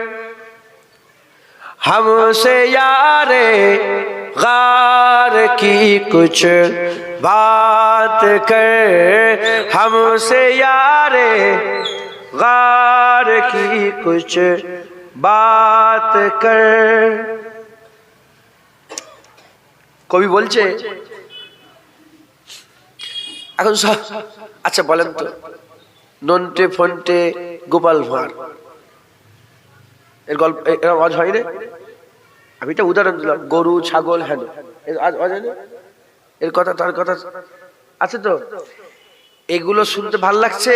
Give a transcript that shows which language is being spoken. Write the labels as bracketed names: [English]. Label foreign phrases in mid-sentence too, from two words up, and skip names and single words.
[Hindi] हमसे यारे गार की कुछ बात कर, हमसे यारे गार की कुछ बात कर। [Bangla] কবি বলছে এখন সব, আচ্ছা বলেন তো, নন্টে ফন্টে গোপাল ভাঁড় এর গল্প এর আওয়াজ হয় না? আমি একটা উদাহরণ দিলাম, গরু ছাগল, হ্যাঁ এর কথা তার কথা আছে তো, এগুলো শুনতে ভাল লাগছে?